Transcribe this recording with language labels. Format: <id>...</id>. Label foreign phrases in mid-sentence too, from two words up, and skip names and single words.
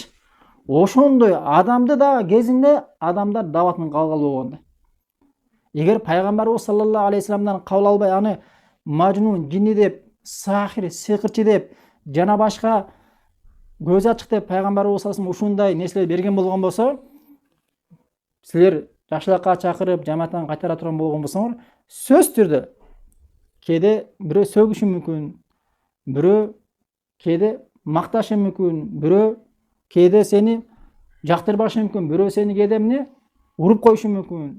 <ky>Ошондой адамды да кезинде адамдар даватын кабыл албай болгон. Эгер пайгамбарыбыз саллаллаху алейхи ва салламдан кабыл албай, аны мажнун, жинни деп, сахир, сыйкырчы деп, жана башка көз ачык деп пайгамбарыбыз</ky> <ar>صلى الله عليه وسلم</ar> <ky>ушундай нерселер берген болгон болсо, силер жакшылыкка чакырып, жамааттан кайтара турган болгон болсоңор, сөзсүз түрдө кээде бирөө сөгүшү мүмкүн, бирөө кээде макташы мүмкүн, бирөө кээде сени жактырбашы мүмкүн, бирөө сени кээде эмне уруп коюшу мүмкүн.</ky>